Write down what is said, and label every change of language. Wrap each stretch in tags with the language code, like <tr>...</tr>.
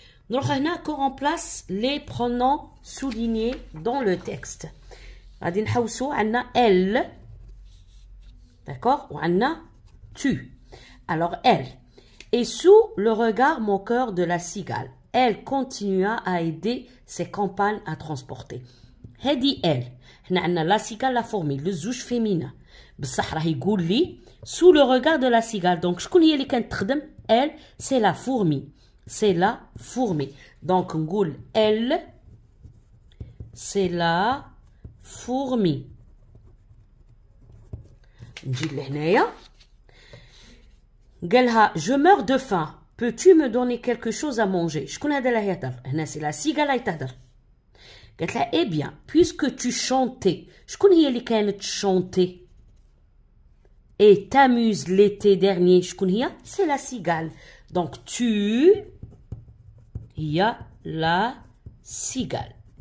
<ar>نروح هنا</ar> <fr>qu'on remplace les pronoms soulignés dans le texte.</fr> <ar>غادي نحوسو عندنا elle.</ar> <fr>D'accord?</fr> <ar>وعندنا</ar> <fr>tu. Alors elle. Et sous le regard moqueur de la cigale, elle continua à aider ses compagnes à transporter.</fr> <ar>هادي</ar> <fr>elle.</fr> <ar>هنا عندنا</ar> <fr>la cigale la fourmi. le زوج féminin.</fr> <ar>بصح راه يقول لي</ar> <fr>sous le regard de la cigale. Donc</fr> <ar>شكون هي اللي كانت تخدم؟</ar> <fr>elle c'est la fourmi. C'est la fourmi. Donc</fr> <ar>نقول</ar> <fr>elle c'est la fourmi.</fr> <ar>نجي لهنايا قالها</ar> <fr>je meurs de faim. Peux-tu me donner quelque chose à manger?</fr> <ar>شكون هذا اللي يهضر؟ هنا سي لا سيغال اللي تهضر. قالت لها</ar> <fr>eh bien puisque tu chantais.</fr> <ar>شكون هي اللي كانت</ar> <fr>chanter et t'amuses l'été dernier؟</fr> <ar>شكون هي؟</ar> <fr>c'est la cigale. Donc tu</fr> <ar>هي</ar> <fr>la cigale.</fr>